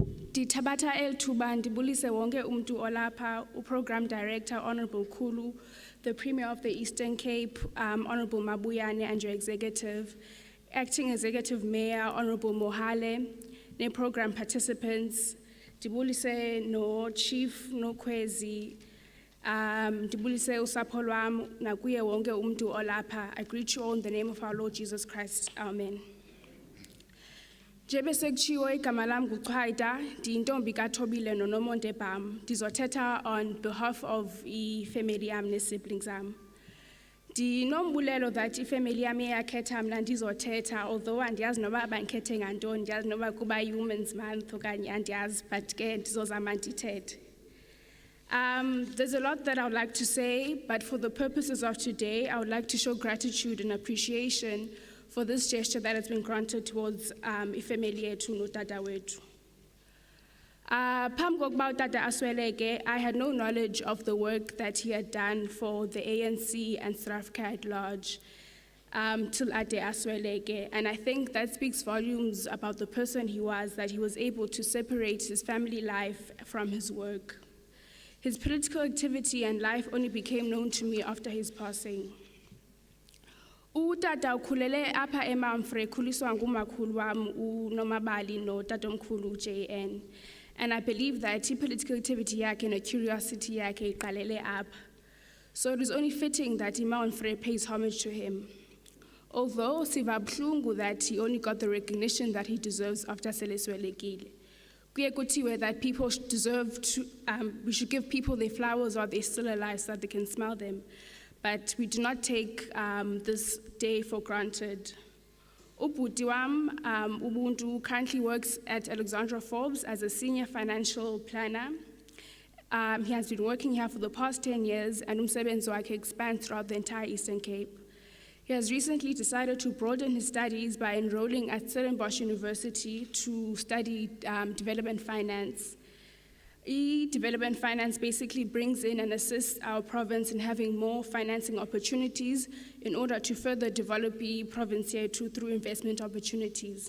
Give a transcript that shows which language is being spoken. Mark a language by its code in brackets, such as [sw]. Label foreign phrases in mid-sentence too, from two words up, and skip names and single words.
[xh] Ndithabatha elithuba ndibulise wonke umuntu olapha [en] uprogram director honorable Khulu the Premier of the Eastern Cape, Honorable Mabuyane, and your executive, Acting Executive Mayor, Honorable Mohale, [xh] ne [en] program participants, [xh] Dibulise no Chief no Kwezi, Dibulise usapho lwam nakuye wonke umuntu olapha. [en] I greet you all in the name of our Lord Jesus Christ. Amen. [xh] Jebe sekuchiwo igama lami nguChwaita, ndiyintombi kaThobile noNomonde bam. Ndizothetha [en] on behalf of [xh] ifamily yami ne-siblings am. Ndinombulelo that ifamily yami iyakhetha mna ndizothetha, although andiyazi noba bankhethe ngantoni, ndiyazi noba kuba yi-Women's Month okanye andiyazi, but ke ndizozama ndithethe. [en] There's a lot that I would like to say, but for the purposes of today, I would like to show gratitude and appreciation for this gesture that has been granted towards [xh] ifamily yethu notata wethu. Phambi kokuba utata asweleke, [en] I had no knowledge of the work that he had done for the ANC and South Africa at large till [xh] ade asweleke, [en] and I think that speaks volumes about the person he was, that he was able to separate his family life from his work. His political activity and life only became known to me after his passing. [xh] Utata ukhulele apha eMamfre, khuliswa ngumakhulu wam uNomabali notatomkhulu JN. [en] And I believe that political activity yakhe and curiosity yakhe [xh] iqalele apha. [en] So it is only fitting that iMamfre pays homage to him. [xh] Although siva buhlungu that [en] he only got the recognition that he deserves [xh] after seleswelekile. Kuye kuthiwe [en] that people deserve to, we should give people their flowers while they're still alive so that they can smell them. But we do not take this day for granted. [xh] Ubhuti wam, Ubuntu, [en] currently works at Alexandra Forbes as a senior financial planner. He has been working here for the past 10 years, and [xh] umsebenzi wakhe [en] expands throughout the entire Eastern Cape. He has recently decided to broaden his studies by enrolling at Stellenbosch University to study development finance. Development finance basically brings in and assists our province in having more financing opportunities in order to further develop the province here through investment opportunities.